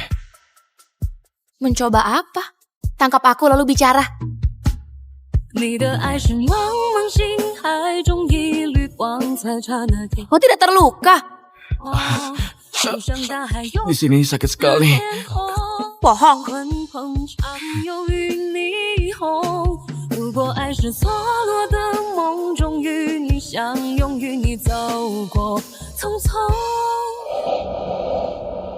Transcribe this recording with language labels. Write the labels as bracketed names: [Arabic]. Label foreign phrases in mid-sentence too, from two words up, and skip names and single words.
[Indonesian] Mencoba apa? Tangkap aku lalu bicara. Kau tidak terluka? Di sini sakit sekali. Bohong. [Chinese] 如果爱是错落的梦，终于你相拥，与你走过匆匆。